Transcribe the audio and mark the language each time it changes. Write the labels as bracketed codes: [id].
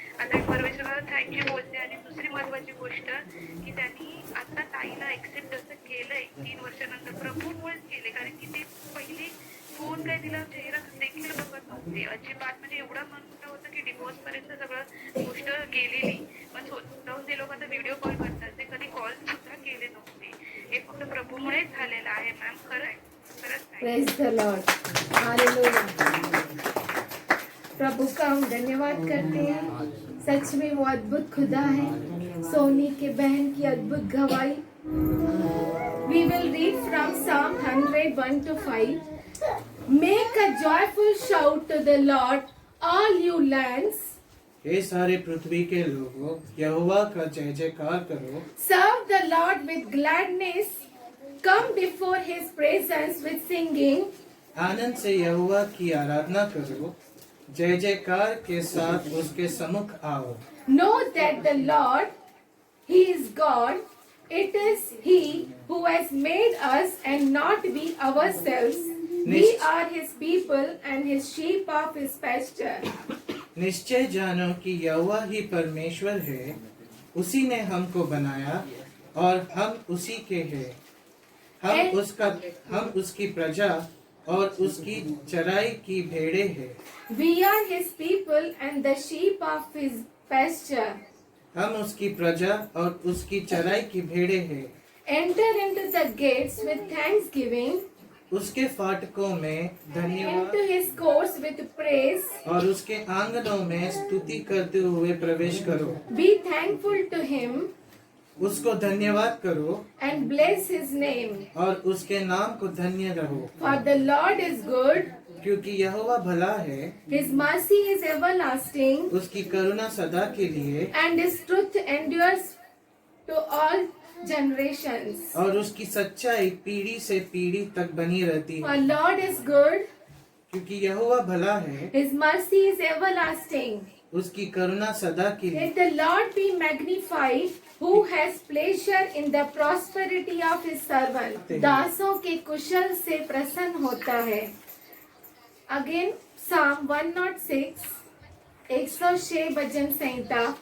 [mr] आता परमेश्वराला थँक्यू बोलते. आणि दुसरी महत्वाची गोष्ट की त्यांनी आता ताईला ऍक्सेप्ट जसं केलंय 3 वर्षानंतर प्रभूमुळेच केले, कारण की ते पहिले फोन काय तिला चेहरा देखील बघत नव्हते अजिबात. म्हणजे एवढा मन मोठा होता की डिवोर्स पर्यंत सगळं गोष्ट गेलेली, पण स्वतःहून ते लोक आता व्हिडिओ कॉल करतात, ते कधी कॉल सुद्धा केले नव्हते. हे फक्त प्रभूमुळेच झालेलं आहे मॅम. खरं आहे, खरंच आहे. [en] Praise the lord, hallelujah. [hi] प्रभु का हम धन्यवाद करते हैं. सच में वो अद्भुत खुदा है. सोनी के बहन की अद्भुत गवाही. [en] We will read from Psalm 101-5. Make a joyful shout to the Lord, all you lands. [hi] हे सारे पृथ्वी के लोगों, यहोवा का जय जयकार करो. [en] Serve the Lord with gladness. Come before His presence with singing. [hi] आनंद से यहोवा की आराधना करो, जय जयकार के साथ उसके सम्मुख आओ. [en] Know that the Lord, He is God. It is He who has made us and not we ourselves. We are His people and His sheep of His pasture. [hi] निश्चय जानो कि यहोवा ही परमेश्वर है, उसी ने हमको बनाया और हम उसी के हैं. हम उसकी प्रजा और उसकी चराई की भेड़े हैं. [en] We are His people and the sheep of His pasture. [hi] हम उसकी प्रजा और उसकी चराई की भेड़े हैं. [en] Enter into the gates with thanksgiving. [hi] उसके फाटकों में धन्यवाद [en] Into His courts with praise. [hi] और उसके आंगनों में स्तुति करते हुए प्रवेश करो. [en] Be thankful to Him [hi] उसको धन्यवाद करो [en] and bless His name. [hi] और उसके नाम को धन्य रहो. [en] For the Lord is good. [hi] क्योंकि यहोवा भला है, [en] His mercy is everlasting. [hi] उसकी करुणा सदा के लिए [en] And His truth endures to all generations. [hi] और उसकी सच्चाई पीढ़ी से पीढ़ी तक बनी रहती [en] For [hi] है. [en] Lord is good. [hi] क्योंकि यहोवा भला है, [en] His mercy is everlasting. [hi] उसकी करुणा सदा के लिए. [en] Let the Lord be magnified, who has pleasure in the prosperity of His servant. [hi] दासों के कुशल से प्रसन्न होता है. [en] Again, Psalm 106, [hi] 106 भजन संहिता,